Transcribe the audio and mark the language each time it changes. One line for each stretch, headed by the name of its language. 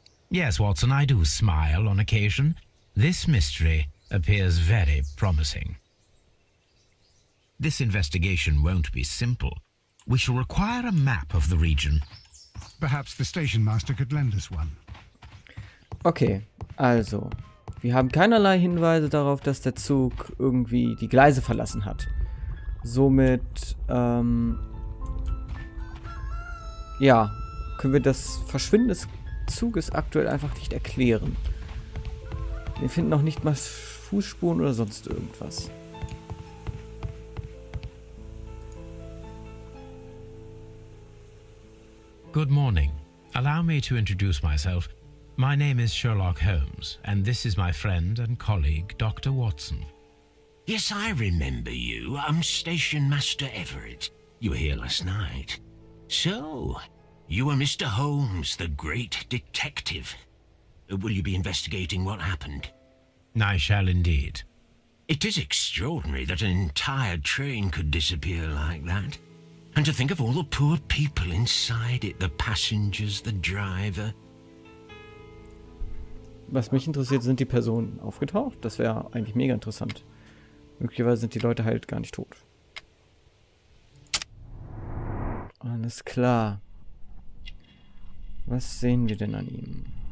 English: Yes, Watson, I do smile on occasion. This mystery appears very promising. This investigation won't be simple. We shall require a map of the region. Perhaps the station master could lend us one.
German: Okay, also. Wir haben keinerlei Hinweise darauf, dass der Zug irgendwie die Gleise verlassen hat. Somit, ja, können wir das Verschwinden des Zuges aktuell einfach nicht erklären. Wir finden auch nicht mal Fußspuren oder sonst irgendwas.
English: Good morning. Allow me to introduce myself. My name is Sherlock Holmes, and this is my friend and colleague, Dr. Watson. Yes, I remember you. I'm Station Master Everett. You were here last night. So, you are Mr. Holmes, the great detective. Will you be investigating what happened? I shall indeed. It is extraordinary that an entire train could disappear like that. And to think of all the poor people inside it, the passengers, the driver.
German: Was mich interessiert, sind die Personen aufgetaucht? Das wäre eigentlich mega interessant. Möglicherweise sind die Leute halt gar nicht tot. Alles klar. Was sehen wir denn an ihm?